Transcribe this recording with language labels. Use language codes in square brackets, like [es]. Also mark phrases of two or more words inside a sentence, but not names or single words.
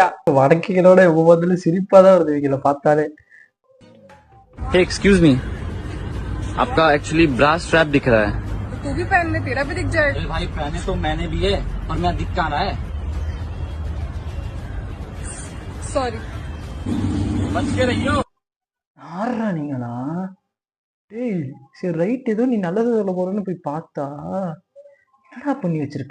[ta] வடக்கைகளோட ஒவ்வொருத்துல சிரிப்பாதான் வருது இவங்கள பார்த்தாலே. [en] Hey, excuse me. [hi] आपका [en] actually bra strap [hi] दिख रहा है. तू भी पहन ले, तेरा भी दिख जाए. भाई पहने तो मैंने भी है और मैं दिख कहाँ रहा है. Sorry. बच के रहियो. [ta] யாரா நீங்களா? டேய் சரி ரைட், ஏதோ நீ நல்லது சொல்ல போறேன்னு போய் பார்த்தா என்னடா பண்ணி வச்சிருக்க?